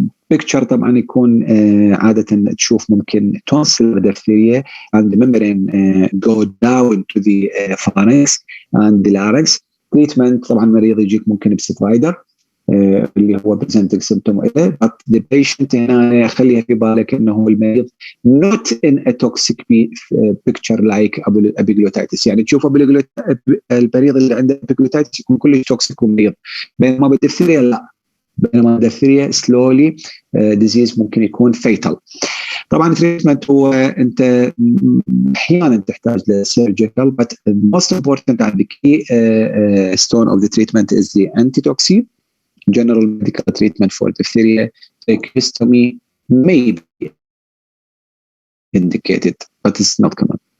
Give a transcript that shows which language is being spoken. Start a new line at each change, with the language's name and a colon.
English: Picture
Arabic: طبعا يكون عادة تشوف ممكن
English: tonsil diphtheria and the membrane go down to the pharynx and the larynx.
Arabic: Treatment طبعا مريض يجيك ممكن بسترايدر اللي هو presenting symptom إليه، but the patient هنا خليها في بالك انه المريض
English: not in a toxic picture like epiglottitis.
Arabic: يعني تشوف المريض اللي عنده epiglottitis يكون كله توكسيك ومريض، بينما بالدفتريا لا، بينما الدفتريا slowly disease ممكن يكون fatal. طبعا التريتمنت هو انت احيانا تحتاج لسيرجيكال،
English: but most important and the key stone of the treatment is the antitoxin. General medical treatment for diphtheria, tracheostomy may be indicated, but it's not common.